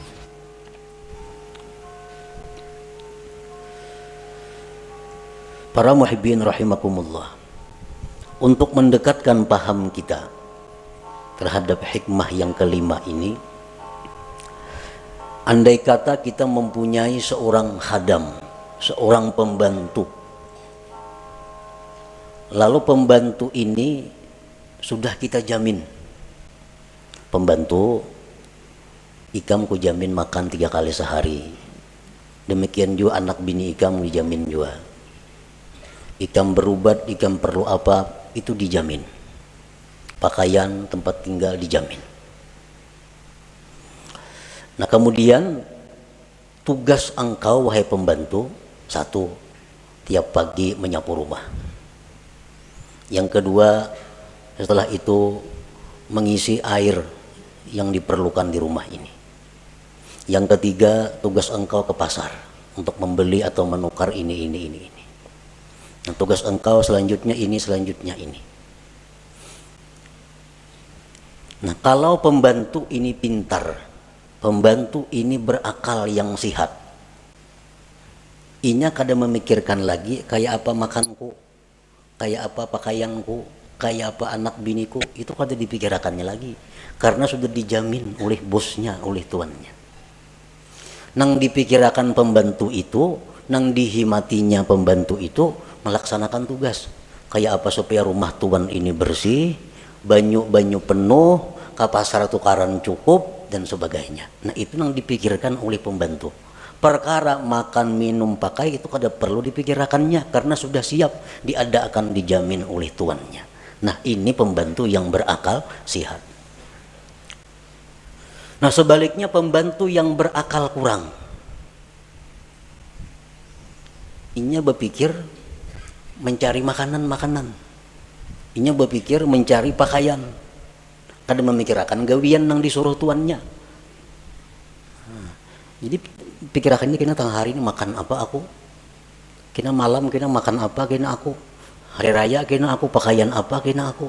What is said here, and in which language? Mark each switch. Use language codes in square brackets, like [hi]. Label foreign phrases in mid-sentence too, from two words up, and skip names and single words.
[id] Para muhibbin rahimakumullah, untuk mendekatkan paham kita terhadap hikmah yang kelima ini, andai kata kita mempunyai seorang khadam, seorang pembantu, lalu pembantu ini sudah kita jamin, [bjn] pembantu ikam ku jamin makan 3 kali sehari, demikian juga anak bini ikam dijamin juga, ikam berubat, ikam perlu apa itu dijamin, [id] pakaian, tempat tinggal dijamin. Nah kemudian tugas engkau wahai pembantu, satu, tiap pagi menyapu rumah. Yang kedua, setelah itu mengisi air yang diperlukan di rumah ini. Yang ketiga, tugas engkau ke pasar untuk membeli atau menukar ini. Dan tugas engkau selanjutnya ini, selanjutnya ini. Nah kalau pembantu ini pintar, pembantu ini berakal yang sihat, [bjn] inya kada memikirkan lagi kayak apa makanku, kayak apa pakaianku, kayak apa anak biniku, itu kada dipikirkannya lagi. [id] Karena sudah dijamin oleh bosnya, oleh tuannya. [bjn] Nang dipikirkan pembantu itu, nang dihimatinya pembantu itu melaksanakan tugas. Kayak apa supaya rumah tuan ini bersih, banyu-banyu penuh, kapasar tukaran cukup, dan sebagainya. [id] Nah itu yang dipikirkan oleh pembantu. Perkara makan, minum, pakai itu kada perlu dipikirkannya karena sudah siap diadakan, dijamin oleh tuannya. Nah ini pembantu yang berakal sihat. Nah sebaliknya pembantu yang berakal kurang, inya berpikir mencari makanan, inya berpikir mencari pakaian, kada memikirkan gawian yang disuruh tuannya. Jadi pikirannya kena tengah hari ini makan apa aku, kena malam kena makan apa kena aku, hari raya kena aku pakaian apa kena aku.